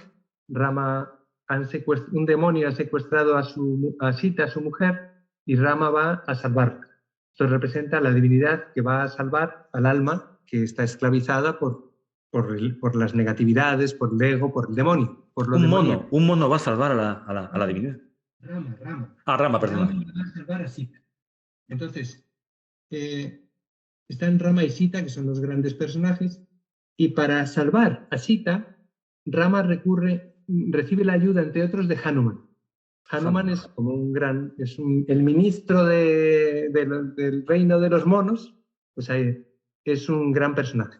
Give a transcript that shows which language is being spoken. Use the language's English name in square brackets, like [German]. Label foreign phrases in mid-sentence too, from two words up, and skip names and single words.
[Spanish] Rama un demonio ha secuestrado a Sita, su mujer, y Rama va a salvarla. Esto representa la divinidad que va a salvar al alma que está esclavizada por las negatividades, por el ego, por el demonio, por lo demoníaco. Un mono va a salvar a la divinidad. Rama. Ah, Rama, perdona. Rama va a salvar a Sita. Entonces, están Rama y Sita, que son los grandes personajes, y para salvar a Sita, Rama recibe la ayuda, entre otros, de Hanuman. Hanuman es como el ministro del reino de los monos, pues es un gran personaje.